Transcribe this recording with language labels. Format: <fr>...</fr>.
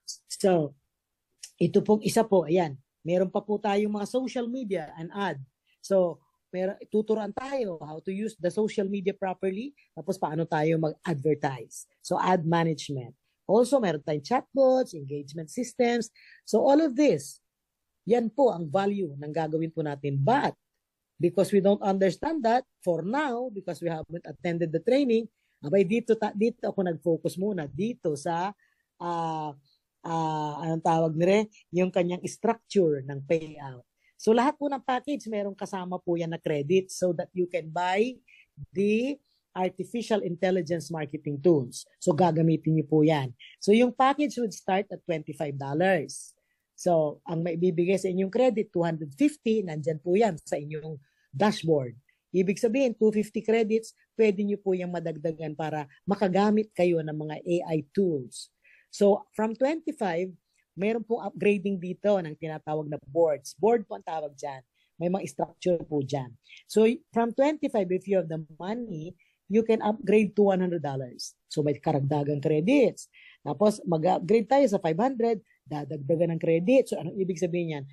<tl>So, ito pong isa po, ayan. Meron pa po tayong mga social media and ad. So, tuturuan tayo</tl> <en>how to use the social media properly,</en> <tl>tapos paano tayo mag-advertise. So, ad management. Also, meron tayong chatbots, engagement systems. So, all of this, yan po ang value ng gagawin po natin.</tl> <en>But, because we don't understand that, for now, because we haven't attended the training,</en> <tl>abay dito ako nag-focus muna dito sa, anong tawag nire, yung kanyang structure ng payout.</tl> <en>So,</en> <tl>lahat po ng package, merong kasama po yan na</tl> <en>credit so that you can buy the artificial intelligence marketing tools.</en> <tl>So, gagamitin niyo po yan. So, yung package</tl> <en>would start at $25.</en> <tl>So, ang maibibigay sa inyong credit, 250, nandyan po yan sa inyong dashboard. Ibig sabihin, 250 credits, pwede niyo po yung madagdagan para makagamit kayo ng mga AI tools. So, from 25, meron pong upgrading dito ng tinatawag na boards. Board po ang tawag dyan. May mga structure po dyan.</tl> <en>So, from 25, if you have the money, you can upgrade to $100.</en> <tl>So, may karagdagang credits. Tapos, mag-upgrade tayo sa 500, dadagdagan ng credit.</tl> <en>So, anong ibig sabihin yan?</en>